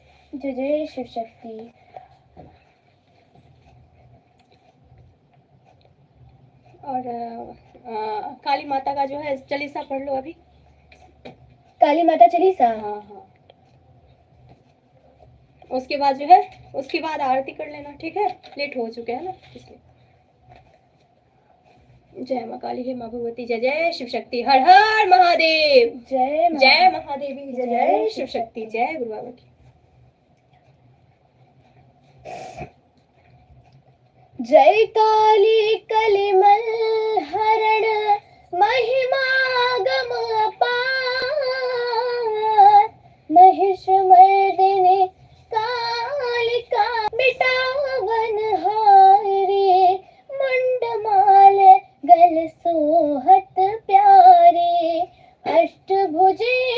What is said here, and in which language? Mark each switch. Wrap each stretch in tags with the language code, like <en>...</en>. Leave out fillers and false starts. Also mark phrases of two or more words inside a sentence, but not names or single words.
<hi>जय जय शिव शक्ति। और काली माता का जो है चालीसा पढ़ लो अभी। काली माता चालीसा। हाँ हाँ, उसके बाद जो है, उसके बाद आरती कर लेना, ठीक है, लेट हो चुके हैं ना इसलिए। जय माँ काली, हे माँ भगवती, जय जय शिव शक्ति, हर हर महादेव, जय जय महादेवी, जय जय शिव शक्ति, जय गुरु बाबा की। जय काली कलिमल हरण महिमा गम अपार, महिष मर्दिनी कालिका मिटावन हारी, मुंड माल गल सोहत प्यारी, अष्टभुजे</hi>